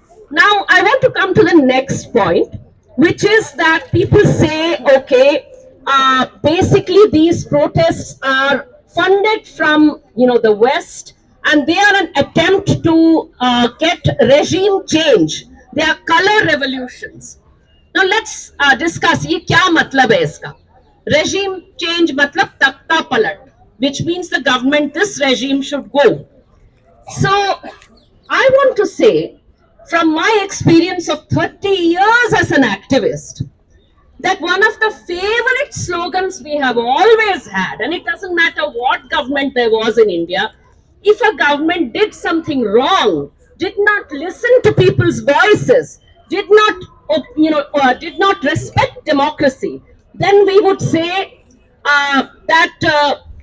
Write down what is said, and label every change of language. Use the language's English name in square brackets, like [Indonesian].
[English] Now, I want to come to the next point, which is that people say, okay, basically these protests are funded from the West, and they are an attempt to get regime change. They are color revolutions. Now let's discuss [Hindi] ये क्या मतलब है इसका. [English] Regime change [Hindi] मतलब तख्ता पलट, [English] which means the government, this regime should go. So I want to say, from my experience of 30 years as an activist, that one of the favorite slogans we have always had, and it doesn't matter what government there was in India, if a government did something wrong, did not listen to people's voices, did not, did not respect democracy, then we would say that